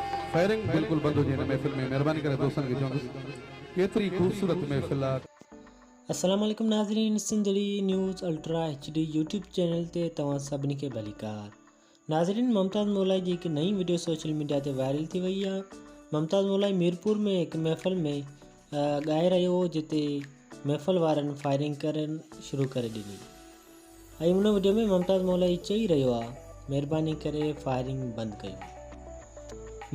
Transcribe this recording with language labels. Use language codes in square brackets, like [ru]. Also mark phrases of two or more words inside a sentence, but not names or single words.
[ur] فائرنگ بالکل بند ہو جائے محفل میں. [sd] मेहरबानी करे दोस्तन के चवंदुसि केतरी खूबसूरत महफिल आहे। [ar] السلام عليكم [sd] नाज़रीन, सिंधड़ी न्यूज़ अल्ट्रा HD यूट्यूब चैनल ते तव्हां सभिनी खे भलीकार। नाज़रीन, मुमताज़ मौलाई जी हिकु नई वीडियो [en] social media [sd] ते वायरल थी वई आहे। मुमताज़ मौलाई मीरपुर में हिकु महफ़िल में ॻाए रहियो हो, जिते महफ़िल वारनि फायरिंग करणु शुरू करे ॾिनी ऐं उन वीडियो में मुमताज़ मौलाई चई रहियो आहे, महिरबानी करे फायरिंग बंदि कयो।